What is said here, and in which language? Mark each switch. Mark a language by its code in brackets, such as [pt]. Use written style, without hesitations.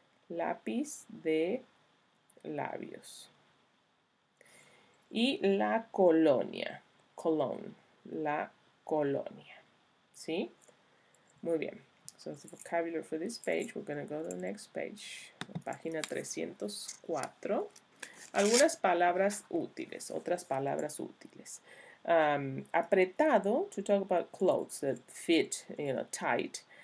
[es] Lápiz de labios. Y la colonia, cologne, la colonia. ¿Sí? Muy bien. [en] So that's the vocabulary for this page. We're going to go to the next page. [es] Página 304. Algunas palabras útiles, otras palabras útiles. [en] Apretado, to talk about clothes that fit, you know, tight.